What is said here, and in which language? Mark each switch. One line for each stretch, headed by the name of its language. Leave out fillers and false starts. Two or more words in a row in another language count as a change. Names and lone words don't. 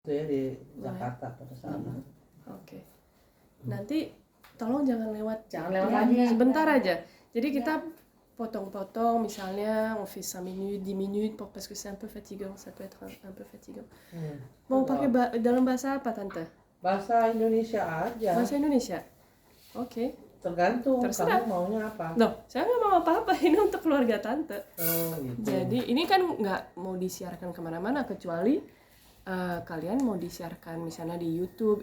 Indonesian: itu ya di Jakarta pada saat itu. Oke. Nanti tolong jangan lewat lagi. sebentar aja. Jadi kita potong-potong, misalnya
French: on fait 5 minutes, 10 minutes parce que c'est un peu fatigant, ça peut être un peu fatigant.
Indonesian: Mau pakai dalam bahasa apa tante? Bahasa Indonesia aja. Bahasa Indonesia. Oke. Tergantung Terserah. kamu maunya apa. Loh, saya nggak mau apa-apa, ini untuk keluarga tante. Oh gitu. Jadi ini kan nggak mau disiarkan kemana-mana kecuali kalian mau disiarkan misalnya di YouTube.